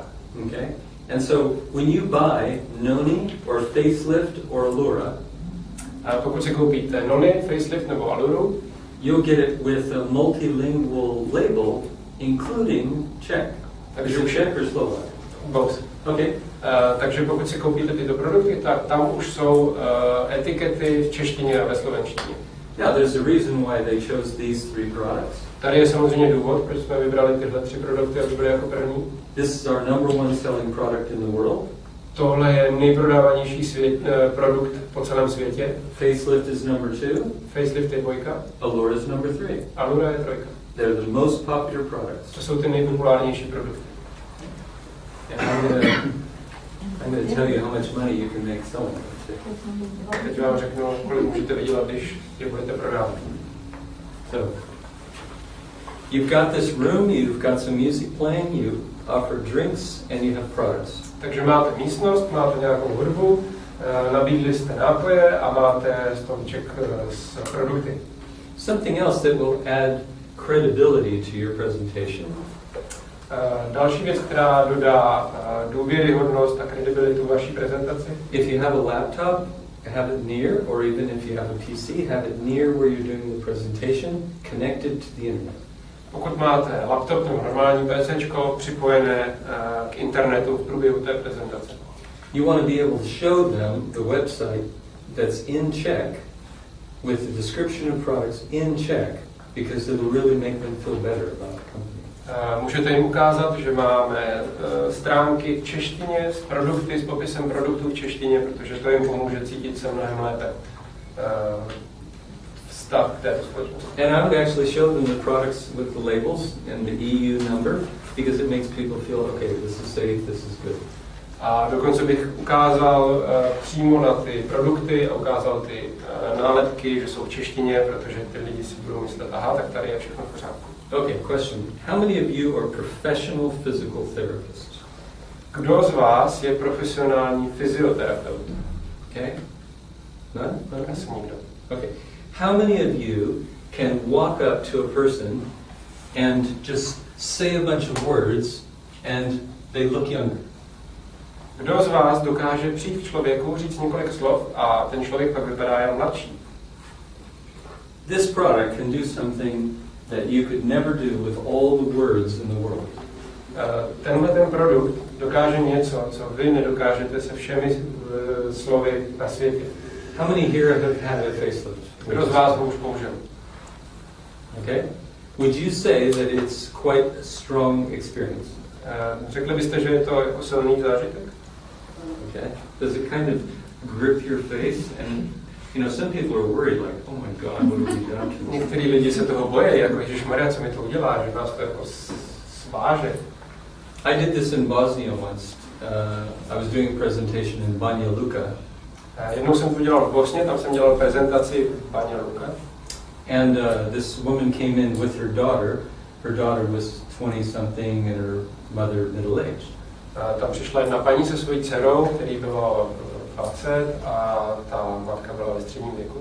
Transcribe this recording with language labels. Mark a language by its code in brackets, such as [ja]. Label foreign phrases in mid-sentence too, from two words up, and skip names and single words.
[en] Okay? And so when you buy noni or facelift or allura, [cs] pokud si koupíte noni, facelift nebo alluru, [en] you'll get it with a multilingual label including Czech. [cs] Takže [en] Is it Czech or Slovak? Both. Okay. [cs] Takže pokud si koupíte tyto produkty, tak tam už jsou etikety v češtině a ve slovenštině. [en] Yeah, there's a reason why they chose these 3 products. [cs] Tady je samozřejmě důvod, proč jsme vybrali tyhle 3 produkty, aby byly jako první. [en] This is our #1 selling product in the world. [cs] Tohle je nejprodávanější produkt po celém světě. [en] Facelift is #2. [cs] Facelift je 2. [en] Allura is #3. [cs] Allura je 3. [en] They're the most popular products. [cs] To jsou ty nejpopulárnější produkty. [en] And I'm going to tell you how much money you can make selling them. [cs] Teď vám řeknu, kolik můžete vydělat, když je budete prodávat. [en] So, you've got this room, you've got some music playing, you offer drinks, and you have products. [cs] Takže máte místnost, máte nějakou hudbu, nabídli jste nápoje a máte stolíček s produkty. [en] Something else that will add credibility to your presentation. [cs] Další věc, která dodá důvěryhodnost a kredibilitu vaší prezentaci. [en] If you have a laptop, have it near, or even if you have a PC, have it near where you're doing the presentation, connected to the internet. [cs] Pokud máte laptop nebo normální PCčko připojené k internetu v průběhu té prezentace. [en] You want to be able to show them the website that's in Czech with the description of products in Czech because it will really make them feel better about the company. [cs] Můžete jim ukázat, že máme stránky v češtině s produkty, s popisem produktů v češtině, protože to jim pomůže cítit se mnohem lépe vztah k této společnosti. [en] And I would actually show them the products with the labels and the EU number because it makes people feel, okay, this is safe, this is good. [cs] A dokonce bych ukázal přímo na ty produkty a ukázal ty nálepky, že jsou v češtině, protože ty lidi si budou myslet, aha, tak tady je všechno v pořádku. [en] Okay, question. How many of you are professional physical therapists? [cs] Kdo z vás je profesionální fyzioterapeut? [en] Okay? None? [cs] Asi nikdo. [en] Okay. How many of you can walk up to a person and just say a bunch of words and they look younger? [cs] Kdo z vás dokáže přijít k člověku, říct několik slov a ten člověk pak vypadá jen mladší? [en] This product can do something that you could never do with all the words in the world. [cs] Tenhle ten produkt dokáže něco, co vy nedokážete se všemi slovy na světě. [en] How many here have had a facelift? [cs] Kdo z vás ho už použil? [en] Okay. Would you say that it's quite a strong experience? [cs] Řekli byste, že je to jako silný zážitek? [en] Okay. Does it kind of grip your face? And you know, some people are worried, like, oh my God, what have we done to this? [cs] Některý lidi se toho bojí, jako Ježišmarja, co mi to udělá, že nás to jako sváže. [en] I did this in Bosnia once. I was doing a presentation in Banja Luka. [cs] Jednou jsem to dělal v Bosně, tam jsem dělal prezentaci v Banja Luka. [en] And this woman came in with her daughter. Her daughter was 20-something and her mother middle-aged. [cs] Tam přišla jedna paní se svojí dcerou, který bylo 20 a ta matka byla ve středním věku.